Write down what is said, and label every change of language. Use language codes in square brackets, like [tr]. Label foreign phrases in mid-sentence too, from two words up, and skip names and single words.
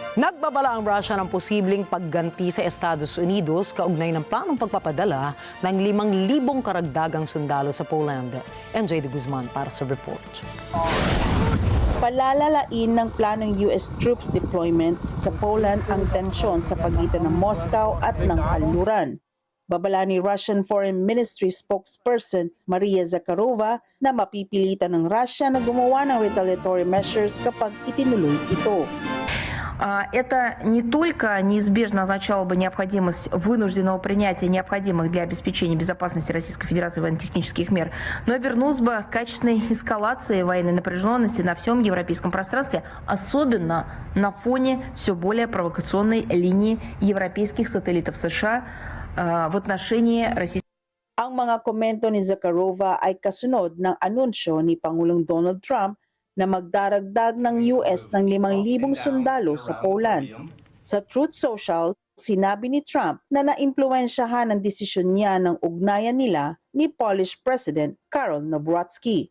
[tl] Nagbabala ang Russia ng posibleng pagganti sa Estados Unidos kaugnay ng planong pagpapadala ng 5,000 karagdagang sundalo sa Poland. MJ de Guzman para sa report. Palalalain ng planong [en] US troops deployment [tl] sa Poland ang tensyon sa pagitan ng Moscow at ng kanluran. Babala ni [en] Russian Foreign Ministry spokesperson [tl] Maria Zakharova na mapipilitan ng Russia na gumawa ng [en] retaliatory measures [tl] kapag itinuloy ito. [ru] Это не только неизбежно означало бы необходимость вынужденного принятия необходимых для обеспечения безопасности Российской Федерации военно-технических мер, но обернулось бы к качественной эскалации военной напряженности на всем европейском пространстве, особенно на фоне все более провокационной линии европейских сателлитов США в отношении Российской. [tl] Ang mga komento ni Zakharova ay kasunod ng anunsyo ni Pangulong Donald Trump na magdaragdag ng US ng 5,000 sundalo sa Poland. Sa Truth Social, sinabi ni Trump na naimpluwensyahan ang desisyon niya ng ugnayan nila ni [en] Polish President [tl] Karol Nawrocki.